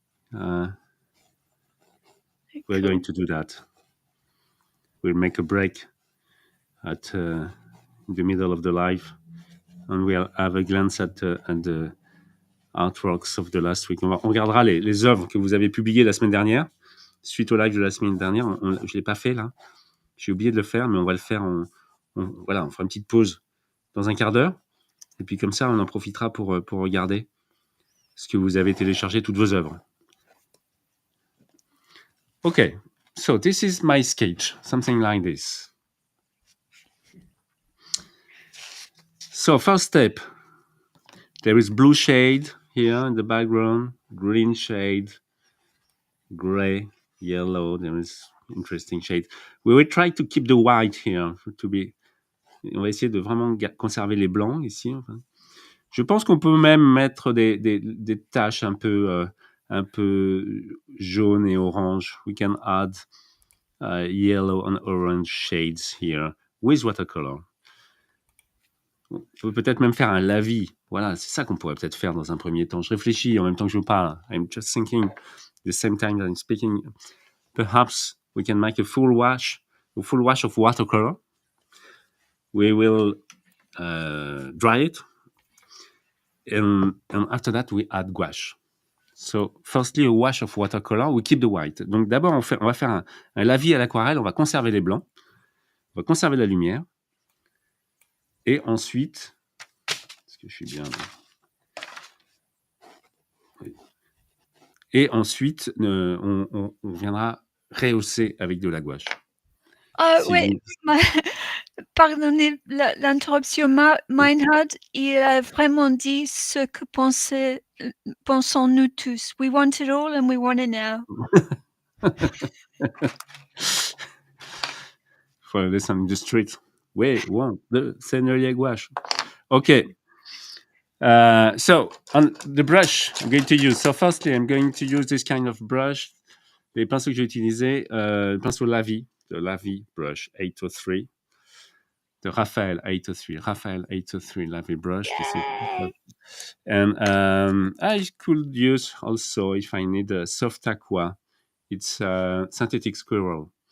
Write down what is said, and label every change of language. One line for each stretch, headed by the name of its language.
English: We're going to do that. We'll make a break at the middle of the live, and we'll have a glance at the artworks of the last week.
French: On regardera les œuvres que vous avez publiées la semaine dernière, suite au live de la semaine dernière. Je ne l'ai pas fait là. J'ai oublié de le faire, mais on va le faire. Voilà, on fera une petite pause dans un quart d'heure. Et puis comme ça, on en profitera pour regarder ce que vous avez téléchargé, toutes vos œuvres.
English: Okay, so this is my sketch, something like this. So first step, there is blue shade here in the background, green shade, gray, yellow. There is interesting shade. We will try to keep the white here to be.
French: On va essayer de vraiment conserver les blancs ici. Enfin. Je pense qu'on peut même mettre des taches un peu jaune et orange.
English: We can add yellow and orange shades here with watercolor.
French: On peut peut-être même faire un lavis. Voilà, c'est ça qu'on pourrait peut-être faire dans un premier temps. Je réfléchis en même temps que je vous parle.
English: I'm just thinking the same time that I'm speaking. Perhaps we can make a full wash of watercolor. We will dry it. And after that, we add gouache. So, firstly, a wash of watercolor, we keep the white.
French: Donc, d'abord, on va faire un lavis à l'aquarelle, on va conserver les blancs, on va conserver la lumière, et ensuite, est-ce que je suis bien là? Et ensuite, on viendra rehausser avec de la gouache. Oui, pardonnez l'interruption. Meinhard, il a vraiment dit ce que pensons nous tous.
English: We want it all and we want it now. For listen in the street. We want the Sennelier gouache. Okay. So on the brush I'm going to use. So firstly, I'm going to use this kind of brush.
French: Les pinceaux que j'ai utilisés, le pinceau Lavi,
English: the Lavi brush 803. The Raphael 803 Lavi brush. And I could use also, if I need a soft aqua, it's a synthetic squirrel.